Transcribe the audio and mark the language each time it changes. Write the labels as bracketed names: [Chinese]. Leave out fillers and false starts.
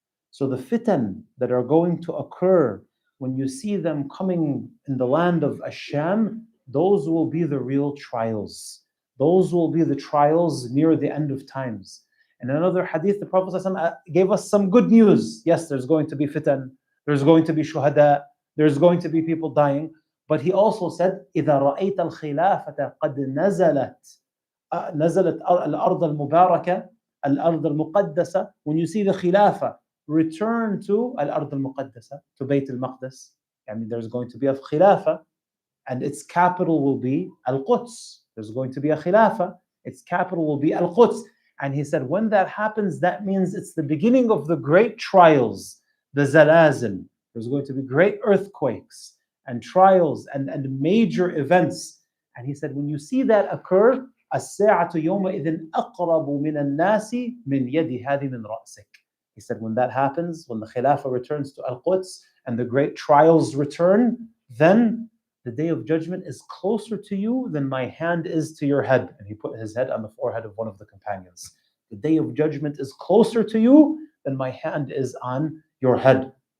[English] So the fitan that are going to occur when you see them coming in the land of Ash-Sham, those will be the real trials. Those will be the trials near the end of times. In another hadith, the Prophet ﷺ gave us some good news. Yes, there's going to be fitan, there's going to be shuhada, There's going to be people dying. But he also said, [Arabic] إذا رأيت الخلافة قد نزلت الأرض المباركة الأرض المقدسة. [English] When you see the Khilafah return to [Arabic] الأرض المقدسة, [English] to Bayt al-Maqdis, I mean, there's going to be a Khilafah and its capital will be Al-Quds. There's going to be a Khilafah, its capital will be Al-Quds. And he said, when that happens, that means it's the beginning of the great trials, the zalazil. There's going to be great earthquakes and trials and major events. And he said, when you see that occur, [Arabic] الساعة يومئذ أقرب من الناس من يد هذه من رأسك. [English] He said, when that happens, when the Khilafah returns to Al-Quds and the great trials return, then the day of judgment is closer to you than my hand is to your head. And he put his head on the forehead of one of the companions. The day of judgment is closer to you than my hand is on your head.